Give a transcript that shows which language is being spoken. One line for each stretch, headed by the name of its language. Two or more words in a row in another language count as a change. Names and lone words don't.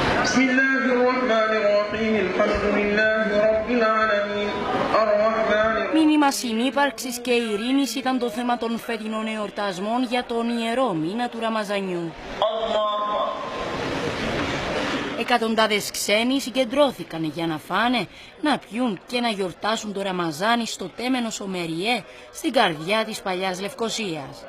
Arabic: بسم الله الرحمن الرحيم الحمد لله رب العالمين الرحمن الرحيم.
Greek: Μήνυμα συνύπαρξης και ειρήνης ήταν το θέμα των φετινών εορτασμών για τον ιερό μήνα του Ραμαζανιού. Εκατοντάδες ξένοι συγκεντρώθηκαν για να φάνε, να πιούν και να γιορτάσουν το Ραμαζάνι στο τέμενο Σομεριέ, στην καρδιά της παλιάς Λευκωσίας.